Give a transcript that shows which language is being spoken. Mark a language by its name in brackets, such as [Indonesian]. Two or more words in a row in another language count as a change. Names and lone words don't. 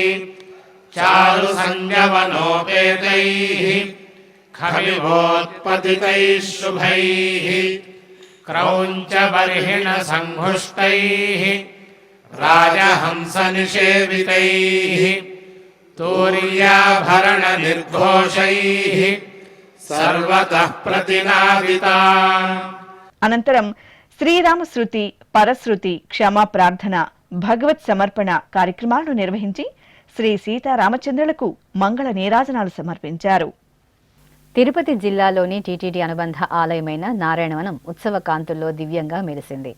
[Sanskrit] चारुसंज्ञवनोपेतैः खविवोत्पतितैः शुभैः क्रौञ्चबर्हिणसङ्घुष्टैः राजहंसनिषेवितैः तूर्याभरणनिर्घोषैः सर्वतः प्रतिनादिता। [Telugu] అనంతరం శ్రీరామశృతి, పరశృతి, క్షమా ప్రార్థన, భగవత్ సమర్పణ కార్యక్రమాలను నిర్వహించి శ్రీ సీతారామచంద్రులకు మంగళ నీరాజనాలు సమర్పించారు. తిరుపతి జిల్లాలోని టీటీడీ అనుబంధ ఆలయమైన నారాయణవనం ఉత్సవ కాంతుల్లో దివ్యంగా మెరిసింది.